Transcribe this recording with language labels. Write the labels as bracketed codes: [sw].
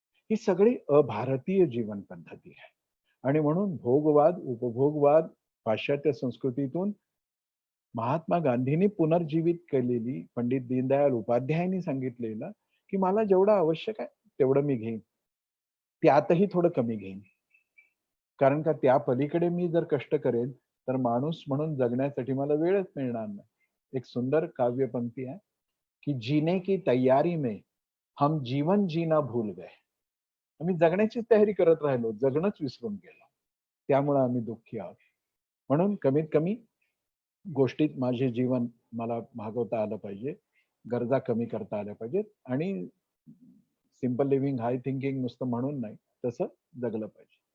[mr] ही सगळी अभारतीय जीवन पद्धती आहे आणि म्हणून भोगवाद, उपभोगवाद पाश्चात्य संस्कृतीतून महात्मा गांधींनी पुनर्जीवित केलेली, पंडित दीनदयाळ उपाध्यायांनी सांगितलेलं, की मला जेवढं आवश्यक आहे तेवढं मी घेईन. त्यातही थोडं कमी घेईन. कारण का त्या पलीकडे मी जर कष्ट करेन, तर माणूस म्हणून जगण्यासाठी मला वेळच मिळणार नाही. एक सुंदर काव्यपंक्ती आहे, [hi] की जीने की तैयारी में हम जीवन जीना भूल गए. [mr] आम्ही जगण्याचीच तयारी करत राहिलो, जगणंच विसरून गेलो. त्यामुळे आम्ही दुःखी आहोत. म्हणून कमीत कमी गोष्टीत माझे जीवन मला भागवता आलं पाहिजे. गरजा कमी करता आल्या पाहिजेत आणि [en] simple living, high thinking [mr] नुसतं म्हणून नाही, तसं जगलं पाहिजे.